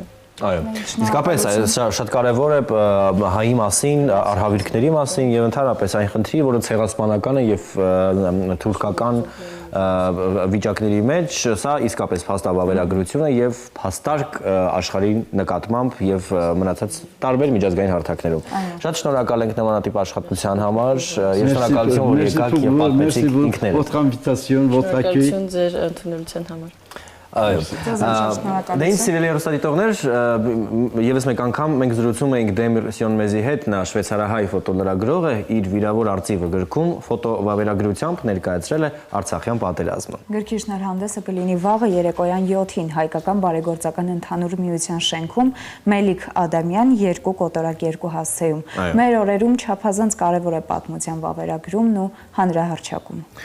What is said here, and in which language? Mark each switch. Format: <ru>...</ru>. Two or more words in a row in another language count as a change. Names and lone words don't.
<hy>Այո, իսկապես շատ կարևոր է հայի մասին, արհավիրքների մասին եւ ընդհանրապես այն խնդրի, որը ցեղասպանական է եւ թուրքական վիճակների մեջ, սա իսկապես փաստավավերագրություն է եւ փաստարկ աշխարհի նկատմամբ եւ մնացած տարբեր միջազգային հարթակներում։ Շատ շնորհակալ ենք նմանատիպ աշխատության համար եւ շնորհակալություն, որ եկաք եւ պատմեցիք ինքներդ։</hy> <fr>Votre invitation, votre accueil.</fr> <hy>Շնորհակալություն ձեր ընդունելության համար։ Այո, դե ինձ սիրելի հեռուստադիտողներ, եւս մեկ անգամ մենք զրուցում էինք Դեմիր Սյոնմեզի հետ, նա շվեյցարահայ ֆոտոլրագրող է, իր վիրավոր արծիվը գրքում ֆոտովավերագրությամբ ներկայացրել է Արցախյան պատերազմը։ Գրքի շնորհանդեսը կլինի վաղը երեկոյան 7-ին Հայկական բարեգործական ընդհանուր միության շենքում Մելիք Ադամյան 2 կոտորակ 2 հասցեում։ Մեր օրերում չափազանց կարևոր է պատմության վավերագրումն ու հանրահռչակումը։</hy>